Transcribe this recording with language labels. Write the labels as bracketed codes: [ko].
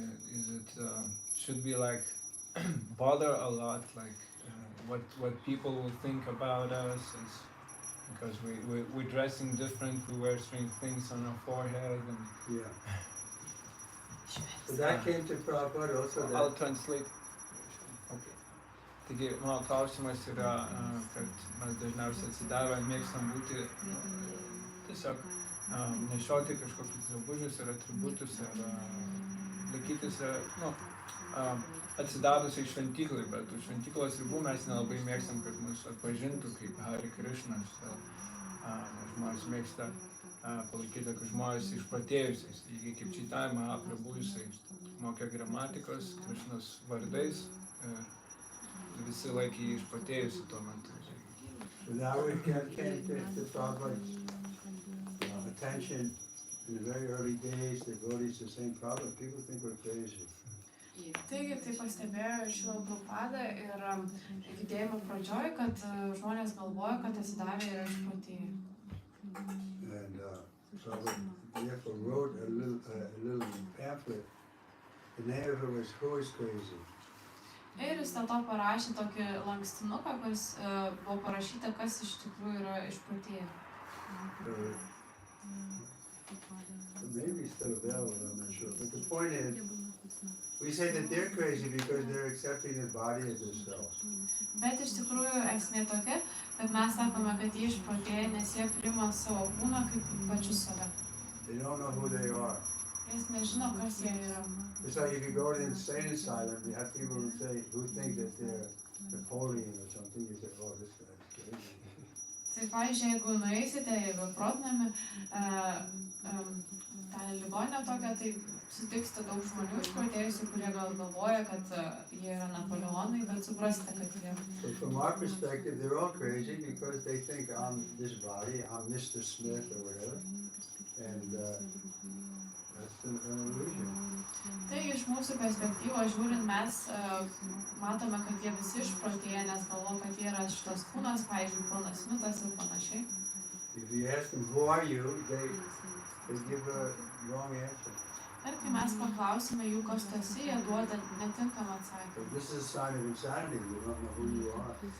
[en] Is it should we like bother a lot, like what people will think about us, because we're dressing different, we wear strange things on our forehead, and Yeah. So that came to Prabhupada also. I'll translate. Okay. [lt] Taigi, mano klausimas yra, kad mes dažniausiai atsidavę mėgstam būti tiesiog nešioti kažkokius drabužius ar atributus ar laikytis, atsidavusiai šventyklai, bet už šventyklos ribų mes nelabai mėgstam, kad mus atpažintų kaip Hare Krishna. Žmonės mėgsta palaikyti tokius žmonės išprotėjusiais. Lygiai kaip Chaitanya Mahaprabhu, jisai mokė gramatikos Krishnos vardais, visi laikė jį išprotėjusi tuo metu. [en] So now we came to Prabhupada's attention in the very early days. The devotees the same problem. People think we're crazy. [lt] Taigi, tai pastebėjo Šrila Prabhupada ir judėjimo pradžioj, kad žmonės galvoja, kad atsidavę yra išprotėję. [en] And Prabhupada therefore wrote a little pamphlet. The name of it was "Who is Crazy?" [lt] Ir jis dėl to parašė tokį lankstinuką, kuris buvo parašyta, kas iš tikrųjų yra išprotėję. [en] Maybe still available, I'm not sure. But the point is, we say that they're crazy because they're accepting the body as themselves. [lt] Bet iš tikrųjų esmė tokia, kad mes sakome, kad jie išprotėję, nes jie priima savo kūną kaip pačius save. [en] They don't know who they are. [lt] Jis nežino, kas jie yra. [en] It's like if you go to the insane asylum, you have people who think that they're Napoleon or something. You say, "Oh, this guy's crazy." [lt] Tai pavyzdžiui, jeigu nueisite į beprotnamį, ten kelionę tokią, tai sutiksite daug žmonių išprotėjusių, kurie gal galvoja, kad jie yra Napoleonai, bet suprasite, kad jie. [en] So from our perspective, they're all crazy because they think I'm this body, I'm Mr. Smith or whatever, and that's an illusion. [lt] Tai iš mūsų perspektyvos žiūrint, mes matome, kad jie visi išprotėję, nes galvo, kad jie yra šitas kūnas, pavyzdžiui, ponas Smitas ir panašiai. [en] If you ask them, who are you, they give a wrong answer. [lt] Ir kai mes paklausime jų, kas tu esi, jie duoda netinkamą [en] So [lt] atsakymą. [en] this is a sign of insanity. You don't know who you are.